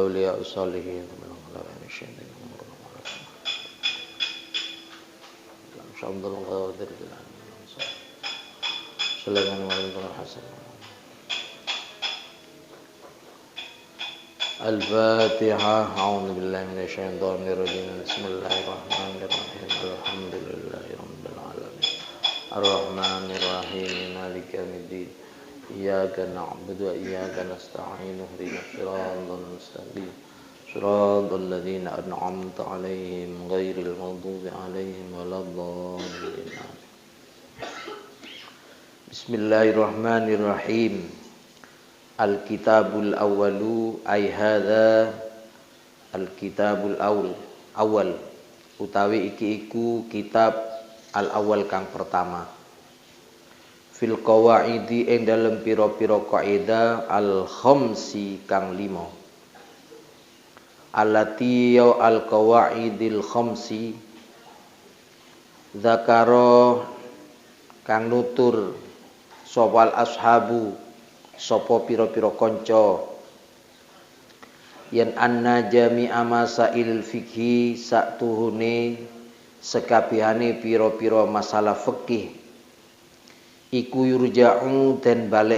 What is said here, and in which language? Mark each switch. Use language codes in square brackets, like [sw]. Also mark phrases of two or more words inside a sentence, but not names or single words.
[ar] أولياء الصالحين Syamdul Qadir Sulaiman Walid Hasan Al-Fatihah. أعوذ بالله من الشيطان الرجيم. بسم الله الرحمن الرحيم. الحمد لله رب العالمين. الرحمن الرحيم. مالك يوم الدين. إياك نعبد وإياك نستعين. اهدنا الصراط المستقيم. صراط الذين أنعمت عليهم غير المغضوب عليهم ولا الضالين. بسم الله الرحمن الرحيم. الكتاب الأول أي هذا الكتاب الأول [jv] utawi iki iku [ar] كتاب الأول [jv] kang pertama [ar] في القواعد [jv] ing dalem pira-pira kaidah al-khamsi kang 5 [ar] التي يا القواعد الخمس ذكر [jv] kang nutur sopal ashabu sapa pira-pira kanca yen [ar] أن جميع مسائل الفقه [jv] satuhune sekabehane pira-pira masalah fikih iku yurja'u den